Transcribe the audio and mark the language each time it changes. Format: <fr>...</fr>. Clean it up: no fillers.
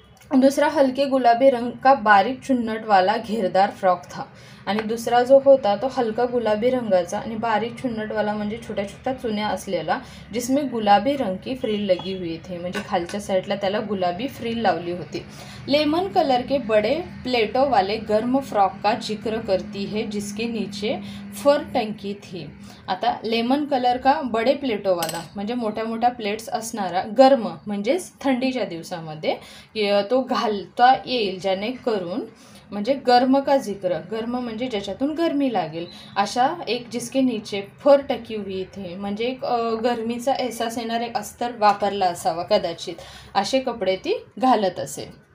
<hi>दूसरा हल्के गुलाबी रंग का बारीक चुन्नट वाला घेरदार फ्रॉक था,</hi> <mr>आणि दुसरा जो होता तो हलका गुलाबी रंगाचा आणि बारीक चुन्नटवाला म्हणजे छोट्या छोट्या चुन्या असलेला,</mr> <hi>जिसमें गुलाबी रंग की फ्रिल लगी हुई थी,</hi> <mr>म्हणजे खालच्या साईडला त्याला गुलाबी फ्रिल लावली होती.</mr> <hi>लेमन कलर के बड़े प्लेटों वाले गर्म फ्रॉक का जिक्र करती है जिसके नीचे फर टंकी थी.</hi> <mr>आता</mr> <hi>लेमन कलर का बडे प्लेटोवाला</hi> <mr>म्हणजे मोठ्या मोठ्या प्लेट्स असणारा, गर्म म्हणजेच थंडीच्या दिवसामध्ये तो घालता येईल जेणेकरून, म्हणजे</mr> <hi>गर्म का जिक्र,</hi> <mr>गर्म म्हणजे ज्याच्यातून गरमी लागेल अशा एक,</mr> <hi>जिसके नीचे फर टकी हुई थे</hi> <mr>म्हणजे एक गरमीचा एहसास येणार एक अस्तर वापरला असावा कदाचित, असे कपडे ती घालत असे.</mr>